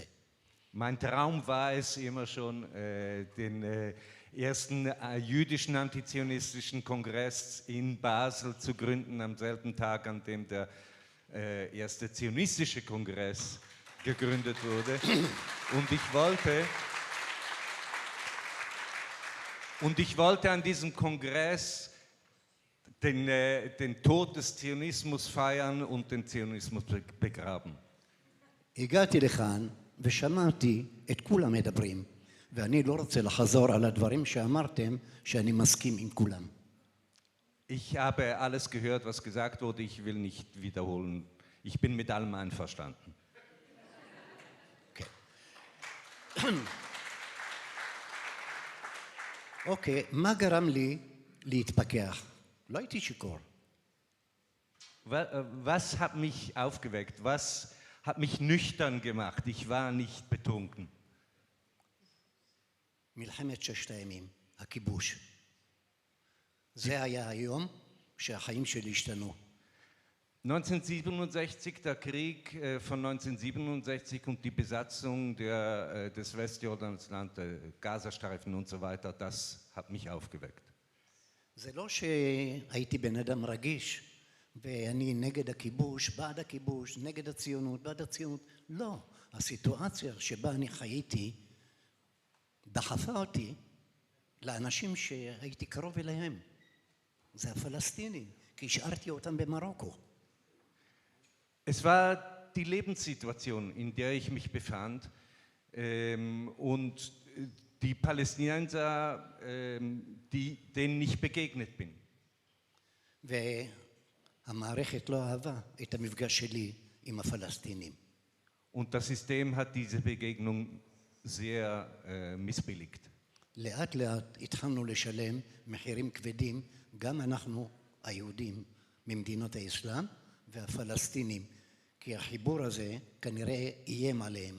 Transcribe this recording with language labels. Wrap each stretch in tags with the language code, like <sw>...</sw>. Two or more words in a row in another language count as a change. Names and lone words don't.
<de>Mein Traum war es immer schon, den ersten jüdischen antizionistischen Kongress in Basel zu gründen, am selben Tag, an dem der erste zionistische Kongress gegründet wurde. Und ich wollte an diesem Kongress den Tod des Zionismus feiern und den Zionismus begraben.</de> <he>הגעתי לכאן ושמעתי את כולם מדברים, ואני לא רוצה לחזור על הדברים שאמרתם שאני מסכים עם כולם.</he> <de>Ich habe alles gehört, was gesagt wurde, ich will nicht wiederholen. Ich bin mit allem einverstanden.</de> <he>אוקיי, מה גרם לי להתפכח? לא הייתי שיכור.</he> <de>Was hat mich aufgeweckt? Was hat mich nüchtern gemacht? Ich war nicht betrunken.</de> <he>מלחמת ששת הימים, הכיבוש. זה היה היום שהחיים שלי השתנו. 1967,</he> <de>der Krieg von 1967 und die Besatzung des Westjordansland, der Gazastreifen und so weiter, das hat mich aufgeweckt.</de> <he>זה לא שהייתי בן אדם רגיש ואני נגד הכיבוש, בעד הכיבוש, נגד הציונות, בעד הציונות. לא, הסיטואציה שבה אני חייתי דחפה אותי לאנשים שהייתי קרוב אליהם. זה הפלסטינים, כי השארתי אותם במרוקו.</he> <de>Es war die Lebenssituation, in der ich mich befand, und die Palästinenser, denen ich begegnet bin.</de> <he>והמערכת לא אהבה את המפגש שלי עם הפלסטינים.</he> <de>Und das System hat diese Begegnung sehr missbilligt.</de> <he>לאט לאט התחלנו לשלם מחירים כבדים, גם אנחנו היהודים ממדינות האסלאם והפלסטינים, כי החיבור הזה כנראה איים עליהם.</he>